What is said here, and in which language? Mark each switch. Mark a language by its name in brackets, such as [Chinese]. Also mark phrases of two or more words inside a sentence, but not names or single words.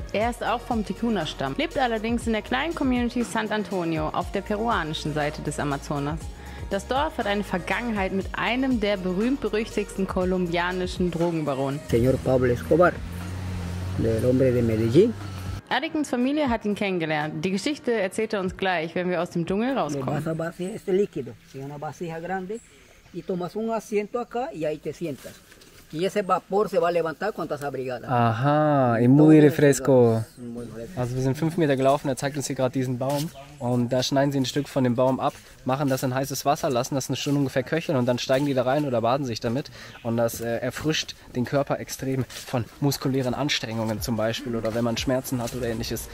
[German] Er ist auch vom Ticuna-Stamm, lebt allerdings in der kleinen Community San Antonio auf der peruanischen Seite des Amazonas. Das Dorf hat eine Vergangenheit mit einem der berühmt-berüchtigsten kolumbianischen Drogenbaronen. [Spanish] Señor Pablo Escobar, del hombre de Medellín. [German] Erikens Familie hat ihn kennengelernt. Die Geschichte erzählt er uns gleich, wenn wir aus dem Dschungel rauskommen. [Spanish] Vas a vaciar este líquido en una vasija grande y tomas un asiento acá y ahí te sientas. Y ese vapor se va a levantar cuando estás abrigada. Aha, muy refresco. [German] Also wir sind 5 Meter gelaufen, er zeigt uns hier gerade diesen Baum. Und da schneiden sie ein Stück von dem Baum ab, machen das in heißes Wasser, lassen das eine Stunde ungefähr köcheln und dann steigen die da rein oder baden sich damit. Und das erfrischt den Körper extrem von muskulären Anstrengungen zum Beispiel oder wenn man Schmerzen hat oder ähnliches.